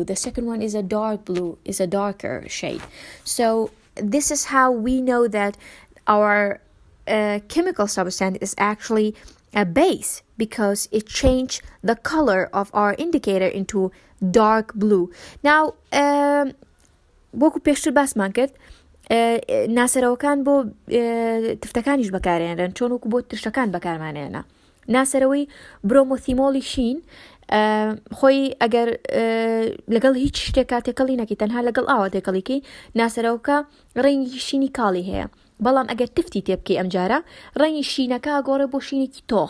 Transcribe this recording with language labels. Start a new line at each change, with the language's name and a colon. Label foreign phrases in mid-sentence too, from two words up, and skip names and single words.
English: The second one is a dark blue, is a darker shade. So this is how we know that our chemical substance is actually a base, because it changed the color of our indicator into dark blue.
Central Kurdish: Now وەکو پێشتر باسمان کرد ناسەرەوەکان بۆ تفتەکانیش بەکارێنرن، چۆن وەکو بۆ تشتەکان بەکارمانێنە. ناسەرەوەی برۆمۆثیمۆلی شین خۆی ئەگەر لەگەڵ هیچ شتێکا تێکەڵی نەکی، تەنها لەگەڵ ئاوە تێکەڵیکی، ناسەرەوەکە ڕێنگی شینی کاڵی هەیە، بەڵام ئەگەر تفتی تێبکەی ئەم جارە ڕێنگی شینەکە گۆڕێ بۆ شینێکی تۆخ.